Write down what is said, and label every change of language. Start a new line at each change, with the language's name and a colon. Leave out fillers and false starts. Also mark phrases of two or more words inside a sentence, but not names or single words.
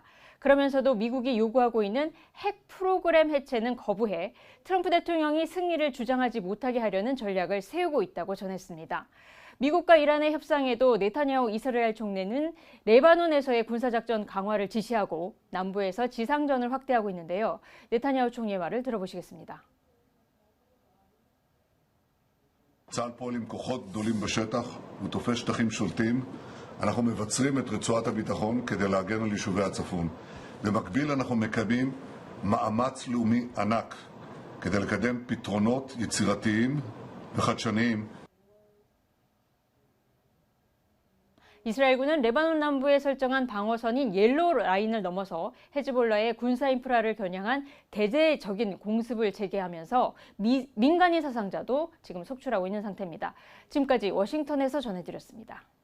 Korean: 그러면서도 미국이 요구하고 있는 핵 프로그램 해체는 거부해 트럼프 대통령이 승리를 주장하지 못하게 하려는 전략을 세우고 있다고 전했습니다. 미국과 이란의 협상에도 네타냐후 이스라엘 총리는 레바논에서의 군사작전 강화를 지시하고 남부에서 지상전을 확대하고 있는데요. 네타냐후 총리의 말을 들어보시겠습니다.
Hebrew: צה"ל פועל עם כוחות גדולים בשטח, הוא תופס שטחים שולטים. אנחנו מבצרים את רצועת הביטחון כדי להגן על יישובי הצפון. במקביל אנחנו מקיימים מאמץ לאומי ענק כדי לקדם פתרונות יצירתיים וחדשניים.
Korean: 이스라엘군은 레바논 남부에 설정한 방어선인 옐로우 라인을 넘어서 헤즈볼라의 군사 인프라를 겨냥한 대대적인 공습을 재개하면서 민간인 사상자도 지금 속출하고 있는 상태입니다. 지금까지 워싱턴에서 전해드렸습니다.